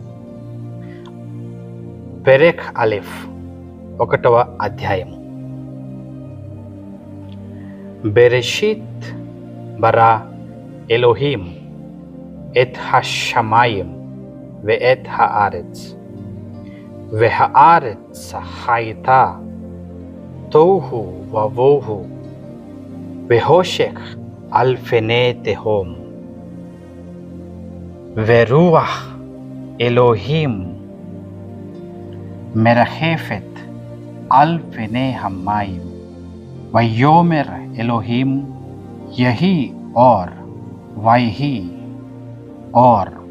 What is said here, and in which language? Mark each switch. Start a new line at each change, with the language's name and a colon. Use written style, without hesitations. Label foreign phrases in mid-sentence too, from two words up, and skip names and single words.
Hebrew: פרק אלף
Telugu: 1వ అధ్యాయం.
Hebrew: בראשית ברא אלהים את השמים ו את הארץ והארץ הייתה תוהו ובוהו וחושך על פני תהום ורוח אלוהים מרחפת על פני המים ויאמר אלוהים יהי אור ויהי אור